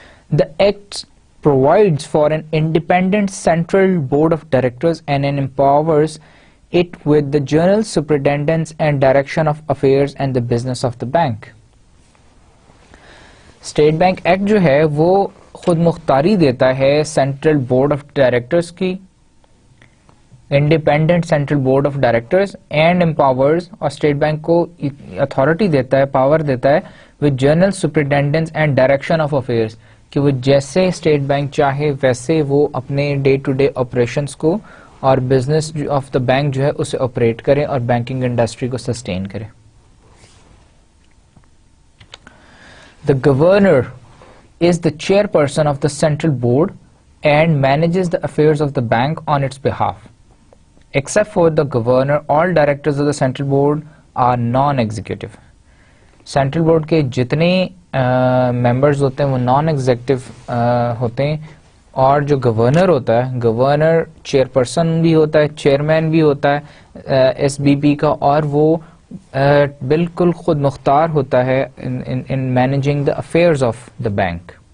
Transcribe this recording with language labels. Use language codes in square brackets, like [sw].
[en] The Act provides for an independent central board of directors and empowers it with the general superintendence and direction of affairs and the business of the bank. [ur] State bank act جو ہے وہ خود مختاری دیتا ہے central board of directors کی, independent central board of directors, and empowers, اور state bank کو اتھارٹی دیتا ہے, پاور دیتا ہے [en] with general superintendence and direction of affairs, [ur] کہ وہ جیسے اسٹیٹ بینک چاہے ویسے وہ اپنے ڈے ٹو ڈے آپریشنس کو اور بزنس آف دا بینک جو ہے اسے آپریٹ کرے اور بینکنگ انڈسٹری کو سسٹین کرے. [en] The governor is the chairperson of the central board and manages the affairs of the bank on its behalf. Except for the governor, all directors of the central board are non-executive. [ur] Central board کے جتنے members ہوتے ہیں وہ naan executive ہوتے ہیں, اور جو governor ہوتا ہے, گورنر چیئرپرسن بھی ہوتا ہے, چیئرمین بھی ہوتا ہے ایس بی پی کا, اور وہ بالکل خود مختار ہوتا ہے [en] In managing the affairs of the bank.